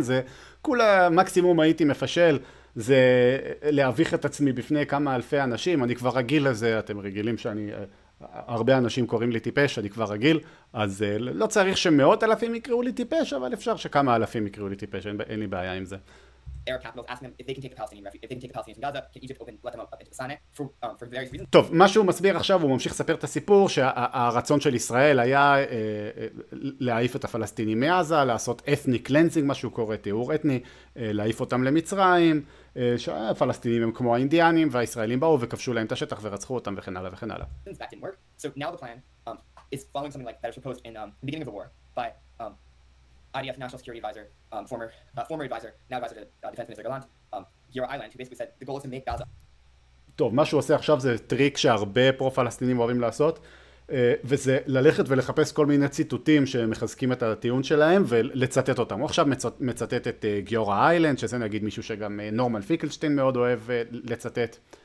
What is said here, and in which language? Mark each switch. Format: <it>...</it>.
<he>זה, כולה מקסימום הייתי מפשל, זה להביך את עצמי בפני כמה אלפי אנשים, אני כבר רגיל לזה, אתם רגילים שאני, הרבה אנשים קוראים לי טיפש, אני כבר רגיל, אז לא צריך שמאות אלפים יקראו לי טיפש, אבל אפשר שכמה אלפים יקראו לי טיפש, אין לי בעיה עם זה.</he> <en>Arab capitals asking them if they can take the Palestinians in Gaza, can Egypt let them up into the Sinai for various reasons.</en> <he>טוב, מה שהוא מסביר עכשיו, הוא ממשיך לספר את הסיפור שהרצון של ישראל היה להעיף את הפלסטינים מעזה, לעשות ethnic cleansing, מה שהוא קורא טיהור אתני, להעיף אותם למצרים, שהפלסטינים הם כמו האינדיאנים והישראלים באו וכבשו להם את השטח ורצחו אותם וכן הלאה וכן הלאה.</he> <en>That didn't work. So now the plan is following something like that was proposed in the beginning of the war by IDF National Security Advisor, former advisor, now advisor to Defense Minister Gallant, Gira Island, who basically said the goal is to make Gaza.</en> <he>טוב, מה שהוא עושה עכשיו זה טריק שהרבה פרו-פלסטינים אוהבים לעשות, וזה ללכת ולחפש כל מיני ציטוטים שמחזקים את הטיעון שלהם ולצטט אותם. הוא עכשיו מצטט את גיורא איילנד, שזה נגיד מישהו שגם נורמן פיקלשטיין מאוד אוהב לצטט.</he>